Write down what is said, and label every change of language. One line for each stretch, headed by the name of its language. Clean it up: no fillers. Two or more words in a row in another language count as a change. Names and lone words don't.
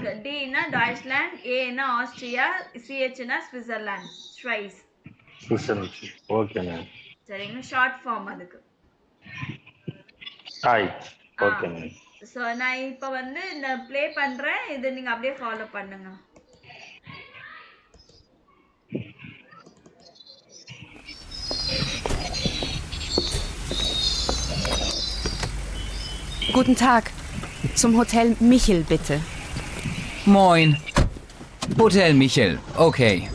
Tamil: டினா டாய்ச்லாண்ட், ஏனா ஆஸ்திரியா, சிஹெச்னா சுவிட்சர்லாண்ட், ஸ்வைஸ்.
English: okay ma'am.
Tamil: சரிங்க,
English: short form
Tamil: அதுக்கு.
English: okay ma'am.
Tamil: ஸோ நான் இப்போ வந்து இந்த ப்ளே பண்றேன், இது நீங்க அப்படியே ஃபாலோ பண்ணுங்க.
German: Guten Tag. Zum Hotel Michel, bitte. Moin. Hotel Michel, okay.